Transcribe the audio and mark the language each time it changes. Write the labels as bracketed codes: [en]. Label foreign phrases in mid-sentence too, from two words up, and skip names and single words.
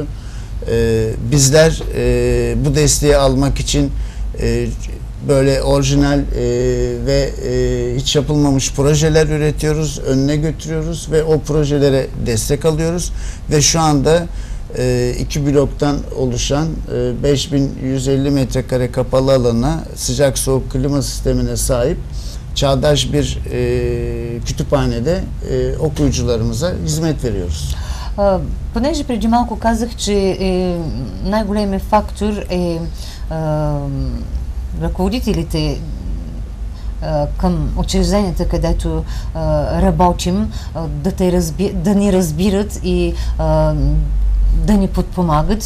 [tr] Bizler bu desteği almak için böyle orijinal ve hiç yapılmamış projeler üretiyoruz, önüne götürüyoruz ve o projelere destek alıyoruz ve şu anda 2 bloktan oluşan 5150 metrekare kapalı alana sıcak soğuk klima sistemine sahip çağdaş bir kütüphanede okuyucularımıza hizmet veriyoruz. [bg] Понеже преди малко казах, че най-големият фактор е ръководителите към учрежденията, където работим, да ни разбират и да ни подпомагат.